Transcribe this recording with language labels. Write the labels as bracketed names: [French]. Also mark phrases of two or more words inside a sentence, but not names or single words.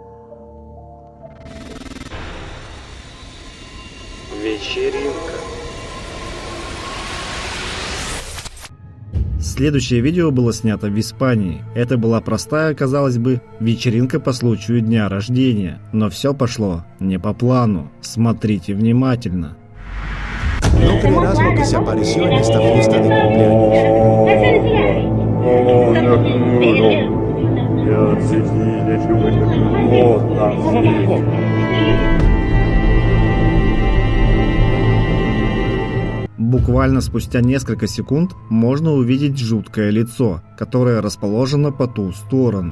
[Russian] Вечеринка. Следующее видео было снято в Испании. Это была простая, казалось бы, вечеринка по случаю дня рождения. Но все пошло не по плану. Смотрите внимательно. [Spanish] No creerás lo que se apareció en esta fiesta de [Russian] Буквально спустя несколько секунд можно увидеть жуткое лицо, которое расположено по ту сторону.